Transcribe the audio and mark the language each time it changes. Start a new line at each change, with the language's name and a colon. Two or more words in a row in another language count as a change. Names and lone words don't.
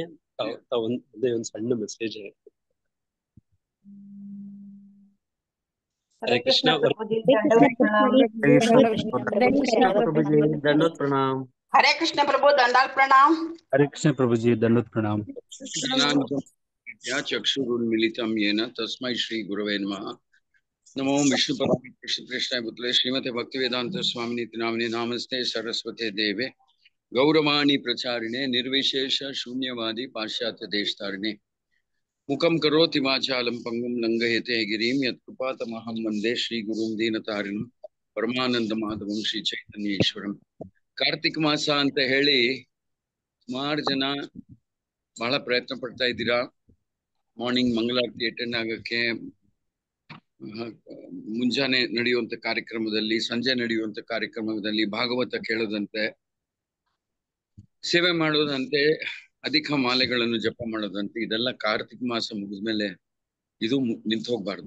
Kannada: ಒಂದೇ ಒಂದು ಸಣ್ಣ ಮೆಸೇಜ್.
Sanskrit: ಹರೇ ಕೃಷ್ಣ. ದಂಡೋತ್ ಪ್ರಣಾಮ್. ಹರೇ ಕೃಷ್ಣ ಪ್ರಭು ದಂಡಾಲ್ ಪ್ರಣಾಮ್. ಹರೇ ಕೃಷ್ಣ ಪ್ರಭುಜಿ, ದಂಡೋತ್ ಪ್ರಣಾಮ್. ಚಕ್ಷುರುನ್ಮಿಲಿತಂ ಯೇನ ತಸ್ಮೈ ಶ್ರೀ ಗುರವೇ ನಮಃ. ನಮೋ ವಿಷ್ಣುಪದಾಯ ಕೃಷ್ಣಾಯ ಪುತ್ರೆ ಶ್ರೀಮತೆ ಭಕ್ತಿವೇದಾಂತ ಸ್ವಾಮಿನಿತಿ ನಾಮಿನೇ ನಾಮಸ್ತೆ ಸರಸ್ವತೆ ದೇವೆ ಗೌರವಾಣಿ ಪ್ರಚಾರಿಣೆ ನಿರ್ವಿಶೇಷ ಶೂನ್ಯವಾದಿ ಪಾಶ್ಚಾತ್ಯ ದೇಶತಾರಿಣೆ ಮುಖಂ ಕರೋತಿ ವಾಚಾಲಂ ಪಂಗುಂ ಲಂಘಯತೆ ಗಿರಿಂ ಯತ್ಕೃಪಾತಮಹಂ ವಂದೇ ಶ್ರೀ ಗುರುಂ ದೀನತಾರಿಣಂ ಪರಮಾನಂದ ಮಾಧವಂ ಶ್ರೀ ಚೈತನ್ಯೇಶ್ವರಂ.
Kannada: ಕಾರ್ತಿಕ್ ಮಾಸ ಅಂತ ಹೇಳಿ ಸುಮಾರು ಜನ ಬಹಳ ಪ್ರಯತ್ನ ಪಡ್ತಾ ಇದ್ದೀರಾ. ಮಾರ್ನಿಂಗ್ ಮಂಗಳಾರತಿ ಅಟೆಂಡ್ ಆಗಕ್ಕೆ, ಮುಂಜಾನೆ ನಡೆಯುವಂತ ಕಾರ್ಯಕ್ರಮದಲ್ಲಿ, ಸಂಜೆ ನಡೆಯುವಂತ ಕಾರ್ಯಕ್ರಮದಲ್ಲಿ ಭಾಗವತ ಕೇಳೋದಂತೆ, ಸೇವೆ ಮಾಡೋದಂತೆ, ಅಧಿಕ ಮಾಲೆಗಳನ್ನು ಜಪ ಮಾಡೋದಂತೆ, ಇದೆಲ್ಲ ಕಾರ್ತಿಕ ಮಾಸ ಮುಗಿದ್ಮೇಲೆ ಇದು ನಿಂತು ಹೋಗ್ಬಾರ್ದು.